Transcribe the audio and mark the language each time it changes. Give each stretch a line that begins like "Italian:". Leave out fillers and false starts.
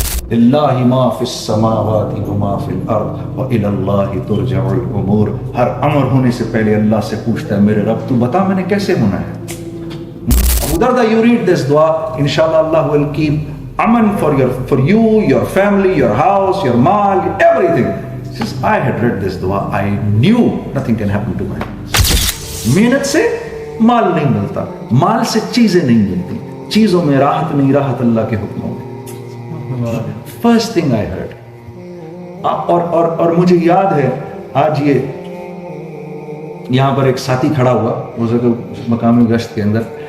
Arabic: للہ ما فی السماوات وما فی الارض وإلی اللہ ترجع الامور.
Urdu: ہر امر ہونے سے پہلے اللہ سے پوچھتا ہے میرے رب تو بتا میں نے کیسے ہونا ہے.
English: Abu Darda, you read this dua, inshallah Allah will keep aman for you, your family, your house, your mal, everything. Says, I had read this dua, I knew nothing can happen to me.
Urdu: محنت سے مال نہیں ملتا، مال سے چیزیں نہیں ملتی، چیزوں میں راحت نہیں، راحت اللہ کے حکموں میں.
English: First thing I heard.
Urdu: اور مجھے یاد ہے آج یہاں پر ایک ساتھی کھڑا ہوا اس مقامی گشت کے اندر.